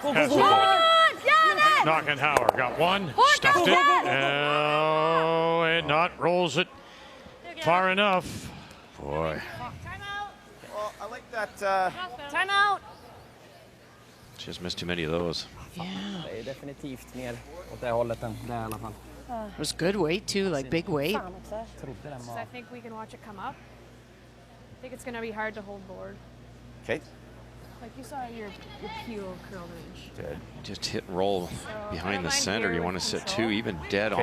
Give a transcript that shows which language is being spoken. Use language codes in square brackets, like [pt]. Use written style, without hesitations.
[en] Knockenhauer got one, stuffed it. Oh, and not rolls it far enough. Boy. Well, I like that. Time out. Just missed too many of those. Yeah. [sv] Det är definitivt mer åt det hållet än det i alla fall. [en] It was good weight too, like big weight. [sv] Trodde den [en] So [sv] var... [en] I think we can watch it come up. I think it's going to be hard to hold board. Okay. Like you saw your peel curl range. Good. Just hit and roll behind the center. You want to sit 2, even dead Okay,